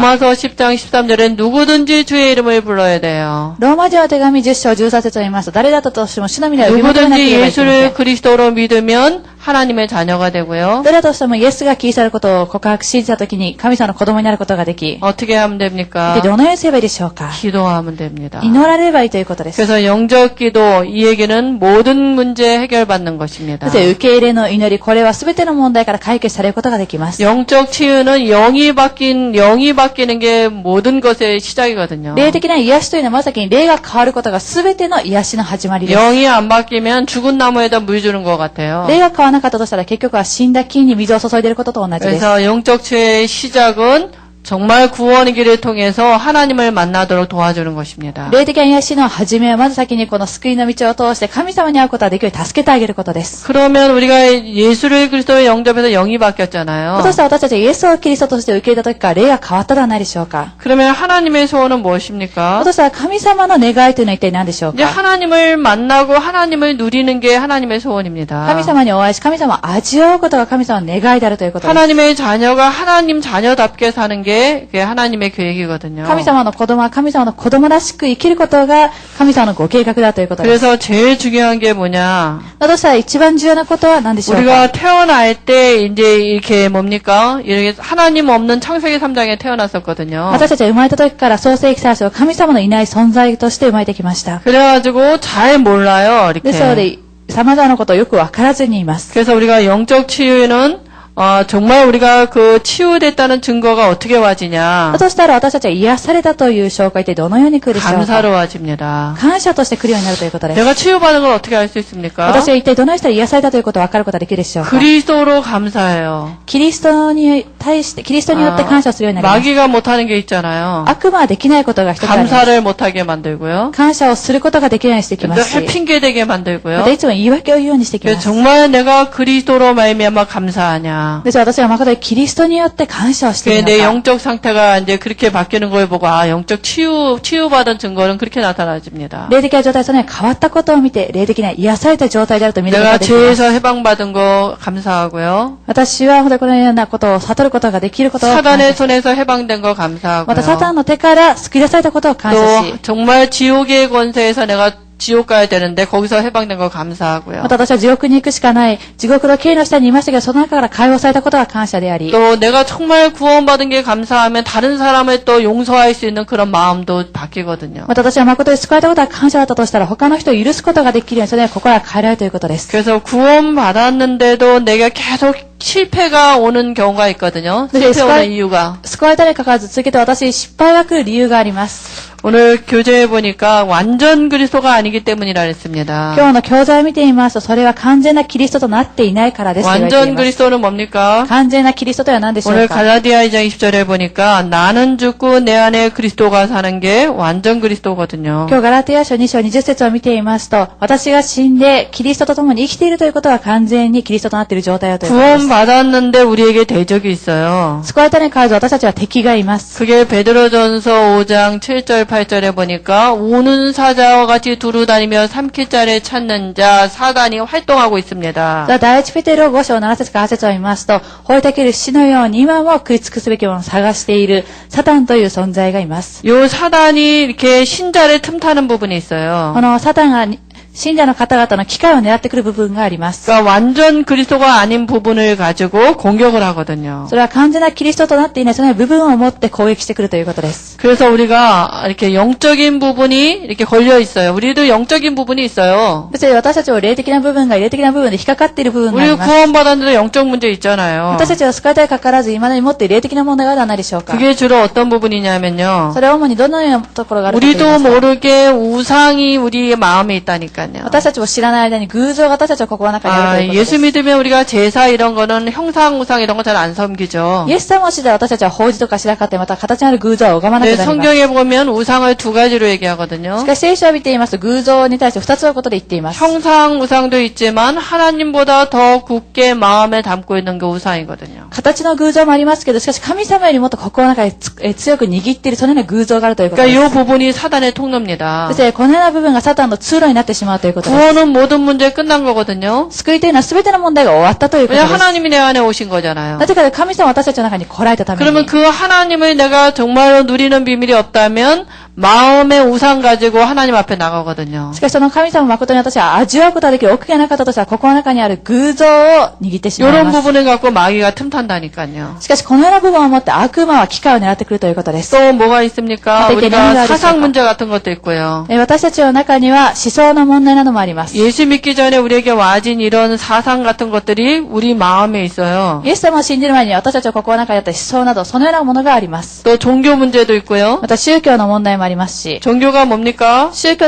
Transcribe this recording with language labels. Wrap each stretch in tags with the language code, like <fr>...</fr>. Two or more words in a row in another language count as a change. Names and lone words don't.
<ko>로마서 10장 13절에 누구든지 주의 이름을 불러야 돼요.</ko> <ja>ローマ人の手紙10章13節を言いますと誰だったとしても主の皆を呼び求めなけ</ja> <ko>누구든지</ko> <ja>ればいけません。</ja> <ko>예수를 그리스도로 믿으면 하나님의 자녀가 되고요.</ko> <ja>誰だとしてもイエスがキリストであることを告白信じたときに神様の子供になることができ、</ja> <ko>어떻게 하면</ko> <ja>一</ja> <ko>됩니까?</ko> <ja>体どのようにすればいいでしょうか。</ja> <ko>기도하면 됩니다.</ko> <ja>祈られればいいということです。</ja> <ko>그래서 영적 기도 이 얘기는 모든 문제 해결받는 것입니다.</ko> <ja>そして受け入れの祈り、これは全ての問題から解決されることができます。</ja> <ko>영적 치유는 영이 바뀌는 게 모든 것의 시작이거든요.</ko> <ja>霊的な癒しというのはまさに霊が変わることが全ての癒しの始まりです。</ja> <ko>영이 안 바뀌면 죽은 나무에다 물 주는 것 같아요.</ko> <ja>霊が変わらなかったとしたら結局は死んだ木に水を注いでいることと同じです。</ja> <ko>그래서 영적 치유의 시작은 정말 구원의 길을 통해서 하나님을 만나도록 도와주는 것입니다.</ko> <ja>霊的な癒しの始めはまず先にこの救いの道を通して神様に会うことができるように助けてあげることです。</ja> <ko>그러면 우리가 예수를 그리스도의 영접해서 영이 바뀌었잖아요.</ko> <ja>そして私たちはイエスをキリストとして受け入れた時から霊が変わったではないでしょうか。</ja> <ko>그러면 하나님의 소원은 무엇입니까?</ko> <ja>そしたら神様の願いというのは一体何でしょう</ja> <ko>이제</ko> <ja>か。</ja> <ko>하나님을 만나고 하나님을 누리는 게 하나님의 소원입니다.</ko> <ja>神様にお会いし、神様を味わうことが神様の願いであるということです。</ja> <ko>하나님의 자녀가 하나님 자녀답게 사는 게 그게 하나님의 계획이거든요.</ko> <ja>神様の子供は神様の子供らしく生きることが神様のご計画だということです。</ja> <ko>그래서 제일 중요한 게 뭐냐?</ko> <ja>だとしたら一番重要なことは何でしょうか。</ja> <ko>우리가 태어날 때 이제 이렇게 뭡니까? 이렇게 하나님 없는 창세기 3장에 태어났었거든요.</ko> <ja>私たちは生まれた時から創世記3章は神様のいない存在として生まれてきました。</ja> <ko>그래가지고 잘 몰라요.</ko> <ja>ですの</ja> <ko>이렇게.</ko> <ja>で、様々なことをよくわからずにいます。</ja> <ko>그래서 우리가 영적 치유는 정말 우리가 그 치유됐다는 증거가 어떻게 와지냐?</ko> <ja>だとしたら私たちは癒されたという紹介ってどのように来るでしょうか。</ja> <ko>감사로 와집니다.</ko> <ja>感謝として来るようになるということです。</ja> <ko>내가 치유받은 걸 어떻게 알 수 있습니까?</ko> <ja>私は一体どのようにしたら癒されたということを分かることができるでしょうか。</ja> <ko>그리스도로 감사해요.</ko> <ja>キリストに対して、キリストによって感謝をするようになります。</ja> <ko>마귀가 못하는 게 있잖아요.</ko> <ja>悪魔はできないことが一つあります。</ja> <ko>감사를 못하게 만들고요.</ko> <ja>感謝をすることができるようにしてきますし、</ja> <ko>핑계 대게</ko> <ja>ま</ja> <ko>만들고요.</ko> <ja>たいつも言い訳を言うようにしてきます。</ja> <ko>정말 내가 그리스도로 말미암아 감사하냐?</ko> <ja>ですから私は誠にキリストによって感謝をしている</ja> <ko>내</ko> <ja>のか。</ja> <ko>영적 상태가 이제 그렇게 바뀌는 걸 보고 영적 치유받은 증거는 그렇게 나타나집니다.</ko> <ja>霊的な状態、そのように変わったことを見て、霊的な癒された状態であると見ること</ja> <ko>내가</ko> <ja>ができます。</ja> <ko>죄에서 해방받은 거 감사하고요.</ko> <ja>私は本当にこのようなことを悟ることができることを感謝</ja> <ko>사단의</ko> <ja>し、</ja> <ko>손에서 해방된 거</ko> <ja>またサタ</ja> <ko>감사하고요.</ko> <ja>ンの手から救い出されたことを感謝し、</ja> <ko>또 정말 지옥의 권세에서 내가 지옥 가야 되는데 거기서 해방된 거 감사하고요.</ko> <ja>また私は地獄に行くしかない、地獄の刑の下にいましたけど、その中から解放されたことが感謝であり、</ja> <ko>또 내가 정말 구원받은 게 감사하면 다른 사람을 또 용서할 수 있는 그런 마음도 바뀌거든요.</ko> <ja>また私は誠に救われたことが感謝だったとしたら、他の人を許すことができるように、それは心が変えられるということです。</ja> <ko>그래서 구원받았는데도 내가 계속 실패가 오는 경우가 있거든요. 네, 실패 오는 이유가.</ko> <ja>救われたにかかわらず続けて私に失敗が来る理由があります。</ja> <ko>오늘 교재에 보니까 완전 그리스도가 아니기 때문이라 했습니다.</ko> <ja>今日の教材を見ていますと、それは完全なキリストとなっていないからですと言われてい</ja> <ko>완전</ko> <ja>ます。</ja> <ko>그리스도는 뭡니까?</ko> <ja>完全なキリストとは何でしょ</ja> <ko>오늘</ko> <ja>うか。</ja> <ko>갈라디아 2장 20절에 보니까 나는 죽고 내 안에 그리스도가 사는 게 완전 그리스도거든요.</ko> <ja>今日ガラティア書2章20節を見ていますと、私が死んでキリストと共に生きているということは完全にキリストとなっている状態だということです。</ja> <ko>구원받았는데 우리에게 대적이 있어요.</ko> <ja>救われたにかかわらず私たちは敵がいます。</ja> <ko>그게 베드로전서 5장 7절 8절에 보니까 우는 사자와 같이 두루다니며 삼킬자를 찾는 자 사단이 활동하고 있습니다.</ko> <ja>第一ペテロ5章7節から8節を見ますと、吠えたける死のように今も食い尽くすべきものを探しているサタンという存在がいます。</ja> <ko>요 사단이 이렇게 신자를 틈타는 부분이 있어요.</ko> <ja>このサタンが信者の方々の機会を狙ってくる部分があります。</ja> <ko>그러니까 완전 그리스도가 아닌 부분을 가지고 공격을 하거든요.</ko> <ja>それは完全なキリストとなっていないその部分を持って攻撃してくるということです。</ja> <ko>그래서 우리가 이렇게 영적인 부분이 이렇게 걸려 있어요. 우리도 영적인 부분이 있어요.</ko> <ja>別に私たちは霊的な部分が霊的な部分で引っかかっている部分があり</ja> <ko>우리</ko> <ja>ます。</ja> <ko>구원받았는데 영적 문제 있잖아요.</ko> <ja>私たちは救われたにかかわらず今まで持っている霊的な問題があるのは何でしょうか。</ja> <ko>그게 주로 어떤 부분이냐면요.</ko> <ja>それは主にどのようなところがあるかと言い</ja> <ko>우리도</ko> <ja>ますと、</ja> <ko>모르게 우상이 우리의 마음에 있다니까요.</ko> <ja>私たちも知らない間に偶像が私たちの心の中にあるということです。</ja> <ko>예수 믿으면 우리가 제사 이런 거는 형상 우상 이런 거 잘 안 섬기죠.</ko> <ja>イエス様を知って私たちは法事とかしなかったり、また形のある偶像を拝まなく</ja> <ko>네,</ko> <ja>なります。</ja> <ko>성경에 보면 우상을 두 가지로 얘기하거든요.</ko> <ja>しかし聖書を見ていますと偶像に対して2つのことで言っています。</ja> <ko>형상 우상도 있지만 하나님보다 더 굳게 마음에 담고 있는 게 우상이거든요.</ko> <ja>形の偶像もありますけど、しかし神様よりもっと心の中で強く握っているそのような偶像があるということです。</ja> <ko>그러니까 이 부분이 사단의 통로입니다.</ko> <ja>そしてこのような部分がサタンの通路になってしまうということです。</ja> <ko>구원은 모든 문제 끝난 거거든요.</ko> <ja>救いというのは全ての問題が終わったということで</ja> <ko>왜</ko> <ja>す。</ja> <ko>하나님이 내 안에 오신 거잖아요.</ko> <ja>なぜかというと神様は私たちの中に来られたため</ja> <ko>그러면</ko> <ja>に。</ja> <ko>그 하나님을 내가 정말로 누리는 비밀이 없다면 마음의 우상 가지고 하나님 앞에 나가거든요.</ko> <ja>しかしその神様誠に私は味わうことができる奥がなかったとしたら心の中にある偶像を握ってしまい</ja> <ko>이런</ko> <ja>ます。</ja> <ko>부분을 갖고 마귀가 틈탄다니까요.</ko> <ja>しかしこのような部分を持って悪魔は機会を狙ってくるということです。</ja> <ko>또 뭐가 있습니까? 어떻게 우리가 내려가야 사상 될까? 문제 같은 것도 있고요.</ko> <ja>私たちの中には思想の問題などもあります。</ja> <ko>예수 믿기 전에 우리에게 와진 이런 사상 같은 것들이 우리 마음에 있어요.</ko> <ja>イエス様を信じる前に私たちの心の中にあった思想などそのようなものがあります。</ja> <ko>또 종교 문제도 있고요.</ko> <ja>また宗教の問題もありますし、</ja> <ko>종교가 뭡니까?</ko>